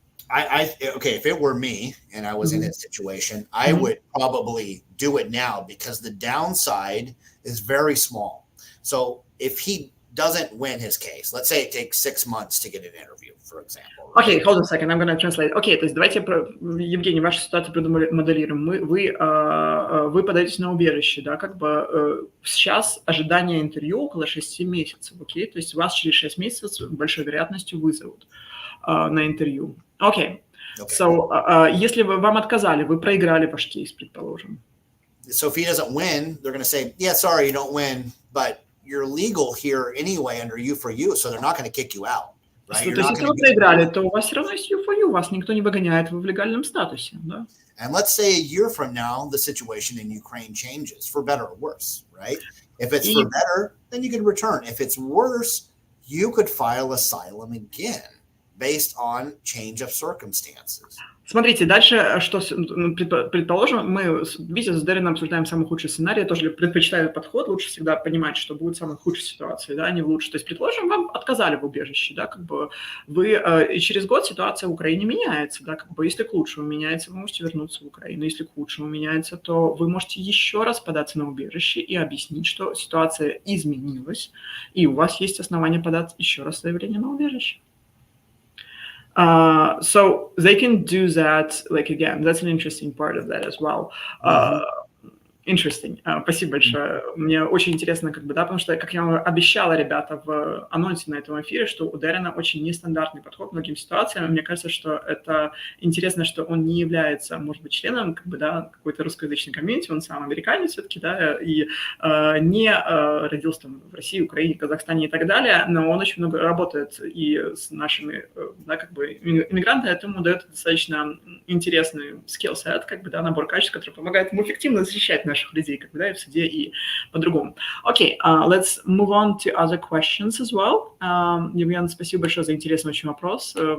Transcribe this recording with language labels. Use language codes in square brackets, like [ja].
[en] Okay, if it were me and I was in his situation, I would probably do it now because the downside is very small. So if he doesn't win his case, let's say it takes 6 months to get an interview, for example. Right? Okay, hold on a second, I'm going to translate. [ru] Okay, то есть давайте, Евгений, вашу ситуацию моделируем. Вы подаетесь на убежище, да, как бы сейчас ожидание интервью около 6 месяцев, окей? То есть вас через 6 месяцев с большой вероятностью вызовут на интервью. Окей. So, если вам отказали, вы проиграли ваш кейс, предположим. [en] So if he doesn't win, they're going to say, yeah, sorry, you don't win, but you're legal here anyway under U4U, so they're not going to kick you out. Right? [ru] То есть, если вы проиграли, то у вас все равно есть U4U, вас никто не выгоняет, вы в легальном статусе, да? [en] And let's say a year from now, the situation in Ukraine changes, for better or worse, right? If it's for better, then you can return. If it's worse, you could file asylum again based on change of circumstances. [ru] Смотрите, дальше, что предположим, мы, видите, с Дарреном обсуждаем самый худший сценарий, я тоже предпочитаю подход, лучше всегда понимать, что будет самая худшая ситуация, да, не лучше. То есть, предположим, вам отказали в убежище, да, как бы вы, и через год ситуация в Украине меняется, да, как бы если к лучшему меняется, вы можете вернуться в Украину, если к худшему меняется, то вы можете еще раз податься на убежище и объяснить, что ситуация изменилась, и у вас есть основания подать еще раз заявление на убежище. [en] So they can do that, like, again, that's an interesting part of that as well. Interesting. [ru] Спасибо большое. Мне очень интересно, как бы, да, потому что, как я вам обещала, ребята, в анонсе на этом эфире, что у Дэрена очень нестандартный подход к многим ситуациям. Мне кажется, что это интересно, что он не является, может быть, членом, как бы, да, какой-то русскоязычной комьюнити, он сам американец все-таки, да, и не родился там в России, Украине, Казахстане и так далее, но он очень много работает и с нашими, да, как бы, иммигрантами, это ему дает достаточно интересный скилл-сет, как бы, да, набор качеств, который помогает ему эффективно защищать наших людей, как бы, да, и в суде, и по-другому. [en] Окей, let's move on to other questions as well. [ru] Евген, спасибо большое за интересный очень вопрос.